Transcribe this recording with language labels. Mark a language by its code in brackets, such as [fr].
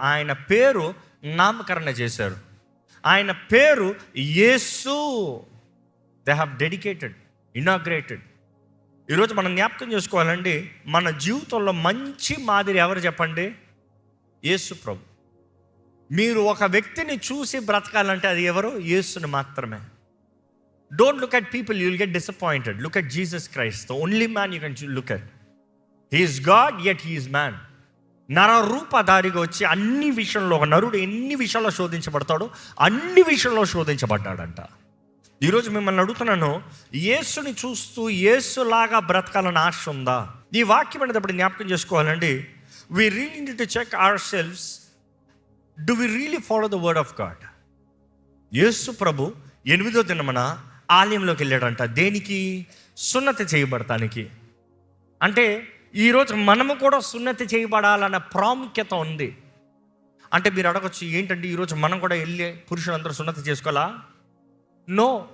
[te] ఆయన పేరు నామకరణ చేశారు. ఆయన పేరు యేసు. [en] They have dedicated, inaugurated. [te] ఈరోజు మనం జ్ఞాపకం చేసుకోవాలండి, మన జీవితంలో మంచి మాదిరి ఎవరు చెప్పండి? యేసు ప్రభు. మీరు ఒక వ్యక్తిని చూసి బ్రతకాలంటే అది ఎవరు? యేసుని మాత్రమే. [en] Don't look at people, you will get disappointed. Look at Jesus Christ, the only man you can look at. He is God, yet he is man. [te] నర రూపధారిగా వచ్చి అన్ని విషయంలో, ఒక నరుడు ఎన్ని విషయాల్లో శోధించబడతాడో అన్ని విషయంలో శోధించబడ్డాడంట. ఈరోజు మిమ్మల్ని అడుగుతున్నాను, యేసుని చూస్తూ యేసులాగా బ్రతకాలని ఆశ ఉందా? ఈ వాక్యం అనేటప్పుడు జ్ఞాపకం చేసుకోవాలండి. [en] We really need to check ourselves. Do we really follow the word of God? [te] యేసు ప్రభు 8వ దినమున ఆలయంలోకి వెళ్ళాడంట. దేనికి? సున్నతి చేయబడటానికి. అంటే ఈరోజు మనము కూడా సున్నతి చేయబడాలన్న ప్రాముఖ్యత ఉంది. అంటే మీరు అడగచ్చు, ఏంటంటే ఈరోజు మనం కూడా వెళ్ళి పురుషులందరూ సున్నతి చేసుకోవాలా? నో.